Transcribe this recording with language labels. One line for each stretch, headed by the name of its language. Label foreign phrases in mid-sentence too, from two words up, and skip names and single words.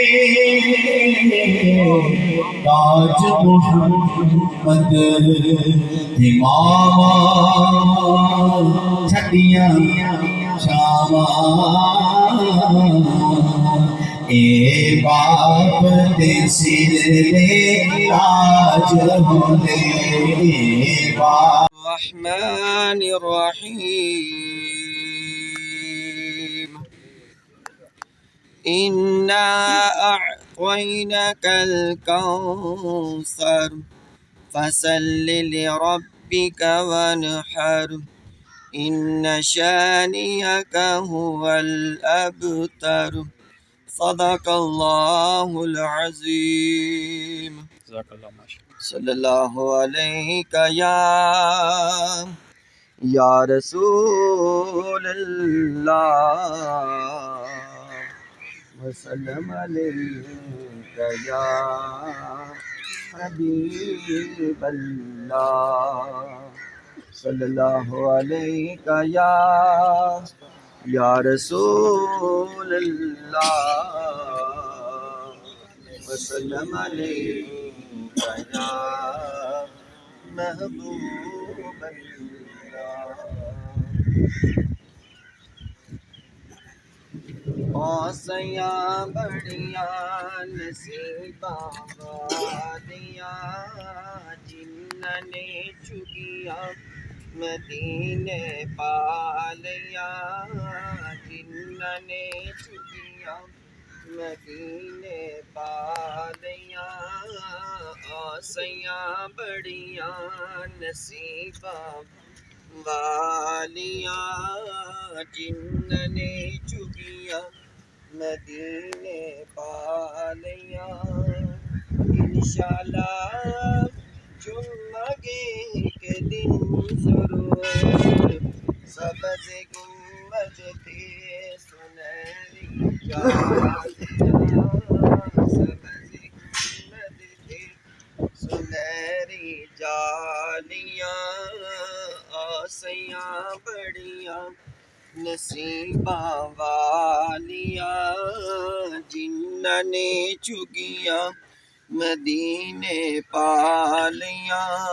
Punjabi: تاج محمد ماما چھڑیاں اے باپ دے سر لے تاج ہونے اے باپ
Arabic: الرحمن الرحيم إنا أعطيناك الكوثر فصل لربك وانحر إن شانئك هو الأبتر صدق الله العظيم جزاک اللہ ماشاء صلی اللہ علیہ یا رسول اللہ وسلم علیک یا حبیب اللہ صلی اللہ علیہ یا رسول اللہ وسلم علیک یا محبوب اللہ
Punjabi: آسیاں بڑیاں نصیباں والیاں جنہاں نے چگیاں مدینے پالیاں جنہاں نے چگیاں مدینے پالیاں آسیاں بڑیاں نصیباں والیاں جنہاں نے چگیاں مدینے پالیاں انشاءاللہ
Urdu: جمعے کے دن ضرور سبز
Punjabi: گنبد تھے سنہری جالیاں سبز گنبد تھے سنہری جالیاں آسیاں بڑیاں نصیباں والیاں جنہاں نے چگیاں مدینے پالیاں